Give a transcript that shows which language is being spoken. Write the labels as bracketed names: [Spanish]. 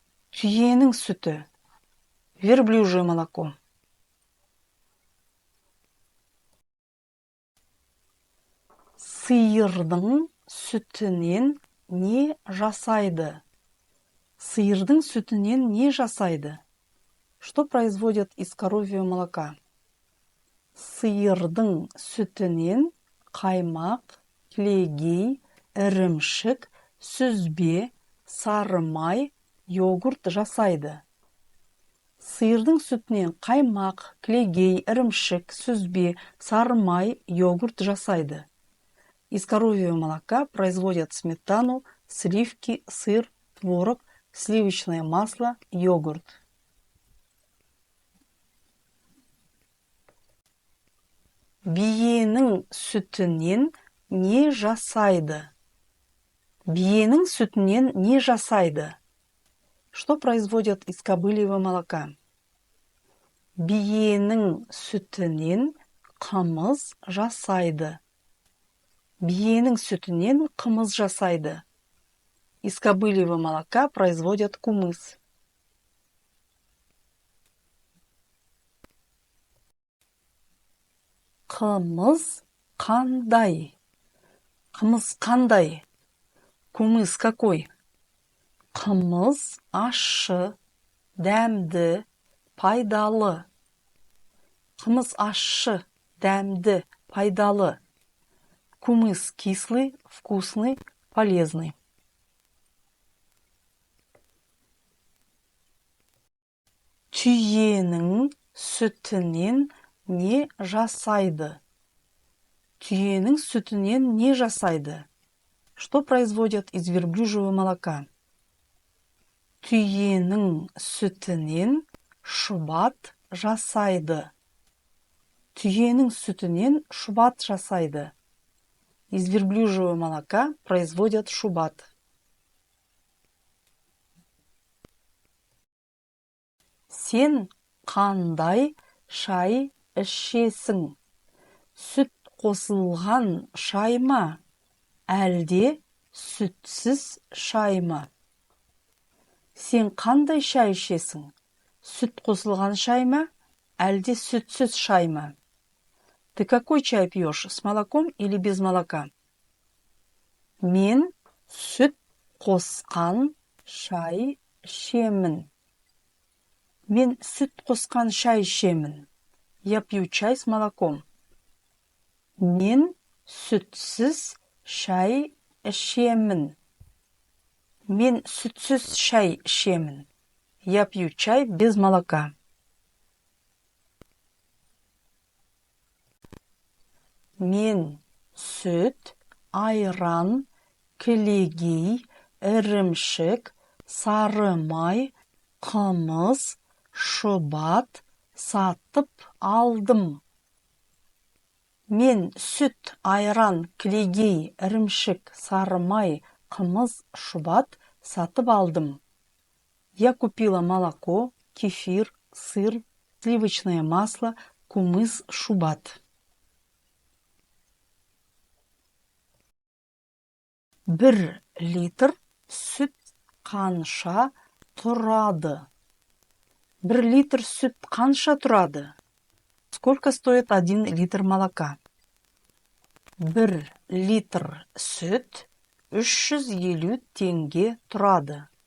[Kazakh] Түйенің сүті. [Russian] Верблюжье молоко. [Kazakh] Сиырдың сүтінен не жасайды? Сиырдың сүтінен не жасайды? [Russian] Что производят из коровьего молока? [Kazakh] Сиырдың сүтінен қаймақ, кілегей, ірімшік, сүзбе, сары май, йогурт жасайды. Сиырдың сүтінен қаймақ, кілегей, ірімшік, сүзбе, сары май, йогурт жасайды. [Russian] Из коровьего молока производят сметану, сливки, сыр, творог, сливочное масло, йогурт. [Kazakh] Биенің сүтінен не жасайды? Биенің сүтінен не жасайды? [Russian] Что производят из кобыльего молока? [Kazakh] Биенің сүтінен қымыз жасайды. Биенің сүтінен қымыз жасайды. Из кобыльего молока производят кумыс. Қымыз қандай? Қымыз қандай? [Russian] Кумыс какой? [Kazakh] Қымыз ащы, дәмді, пайдалы. Қымыз ащы, дәмді, пайдалы. [Russian] Кумыс кислый, вкусный, полезный. [Kazakh] Түйенің сүтінен не жасайды? Түйенің сүтінен не жасайды? [Russian] Что производят из верблюжьего молока? [Kazakh] Түйенің сүтінен шұбат жасайды. Түйенің сүтінен шұбат жасайды. [Russian] Из верблюжьего молока производят шубат. [Kazakh] Сен қандай шай ішесің? Сүт қосылған шай ма? Әлде сүтсіз шай ма? Сен қандай шай ішесің? Сүт қосылған шай ма? Әлде сүтсіз шай ма? [Russian] Ты какой чай пьешь, с молоком или без молока? [Kazakh] Мен сүт қосқан шай ішемін. Мен сүт қосқан шай ішемін. [Russian] Я пью чай с молоком. [Kazakh] Мен сүтсіз шай ішемін. Мен сүтсіз шай ішемін. [Russian] Я пью чай без молока. [Kazakh] Мен сүт, айран, кілегей, ірімшік, сары май, қымыз, шұбат сатып алдым. Мен сүт, айран, кілегей, ірімшік, сары май, қымыз, шұбат сатып алдым. [Russian] Я купила молоко, кефир, сыр, сливочное масло, кумыс, шубат. [Kazakh] Бір литр сүт қанша тұрады? Бір литр сүт қанша тұрады? [Russian] Сколько стоит 1 литр молока? [Kazakh] Бір литр сүт 350 теңге тұрады.